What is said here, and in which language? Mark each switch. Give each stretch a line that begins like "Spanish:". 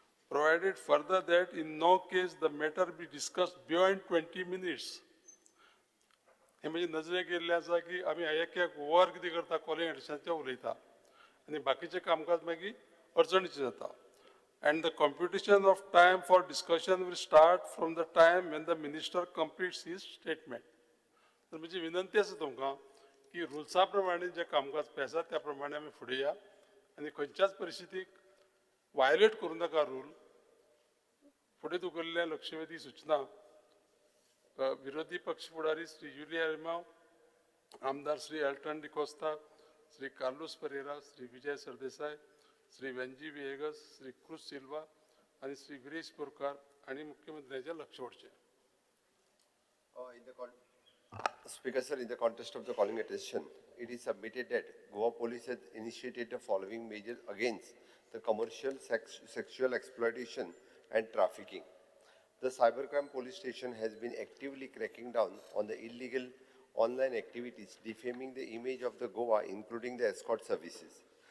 English: Provided further that in no case the matter be discussed beyond 20 minutes.
Konkani: हे म्हणजे नजरेक येयल्लें आसा की आमी एक वर कितें करता कॉलिंग एडिशनाचें उलयता आनी बाकीचें कामकाज मागीर अडचणीचें जाता.
English: And the computation of time for discussion will start from the time when the minister completes his statement.
Konkani: तर म्हजी विनंती आसा तुमकां की रुल्सा प्रमाणे जे कामकाज पळय आसा त्या प्रमाणे आमी फुडें या आनी खंयच्याच परिस्थितीक वायलेट करूं नाका रूल. फुडें तुकल्ल्या लक्षवेधी सूचना विरोधी पक्ष फुडारी श्री जुलिया रेमाव, आमदार श्री एल्टन डिकोस्ता, श्री कार्लोस परेरा, श्री विजय सरदेसाय, श्री वेंजी विएगस, श्री क्रुज सिल्वा आणि श्री गिरीश बोरकार आणि मुख्यमंत्र्यांचे लक्ष वडचें.
English: Speaker sir, in the context of the calling attention, it is submitted that Goa Police has initiated the following measures against the commercial sexual exploitation and trafficking. The Cybercrime Police Station has been actively cracking down on the illegal online activities defaming the image of the Goa, including the escort services.